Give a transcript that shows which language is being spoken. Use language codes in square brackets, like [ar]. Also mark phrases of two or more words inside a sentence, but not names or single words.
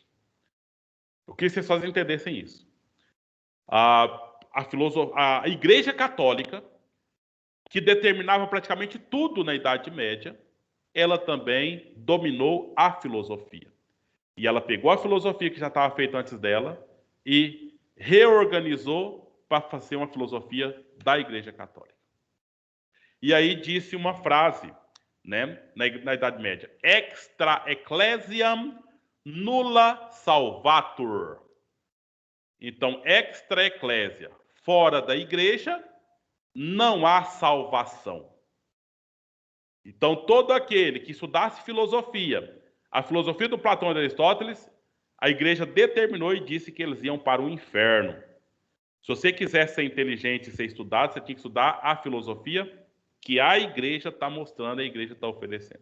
[pt] Eu queria que vocês só entendessem isso. A Igreja Católica, que determinava praticamente tudo na Idade Média, ela também dominou a filosofia. E ela pegou a filosofia que já estava feita antes dela e reorganizou para fazer uma filosofia da Igreja Católica. E aí disse uma frase, né, na Idade Média: [la] extra ecclesiam nulla salvatur. Então, extra ecclesia, [pt] fora da igreja, não há salvação. Então, todo aquele que estudasse filosofia, a filosofia do Platão e de Aristóteles, a igreja determinou e disse que eles iam para o inferno. Se você quiser ser inteligente e ser estudado, você tinha que estudar a filosofia que a igreja está mostrando, a igreja está oferecendo.